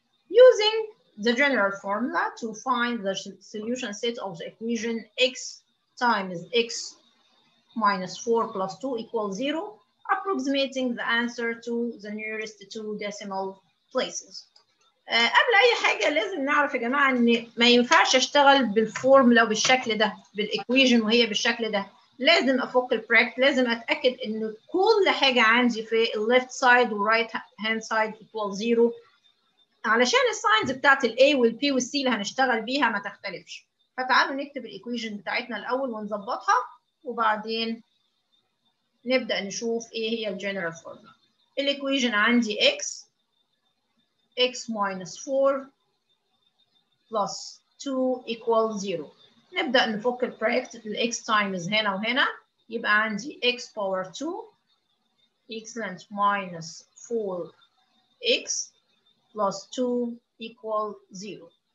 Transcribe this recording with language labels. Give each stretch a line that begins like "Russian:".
English: Using the general formula to find the solution set of the equation x times x minus 4 plus 2 equals 0, approximating the answer to the nearest two decimal places.
Arabic: قبل أي حاجة لازم نعرف يا جماعة إن ما ينفعش أشتغل بالفورمولا بالشكل ده، بالإيكويجن وهي بالشكل ده. لازم أفك البراكت، لازم أتأكد إن كل حاجة عندي في الليفت سايد والرايت هاند سايد equal 0 علشان الساينز بتاعت ال A وال P وال C اللي هنشتغل بيها ما تختلفش. فتعالوا نكتب الإيكويجن بتاعتنا الأول ونظبطها وبعدين نبدأ نشوف إيه هي الجنرال فورمولا. الإيكويجن عندي x minus 4 plus 2 equals 0. نبدأ نفك البراكت ال x times هنا وهنا يبقى عندي x power 2 excellent minus 4x plus 2 equal 0.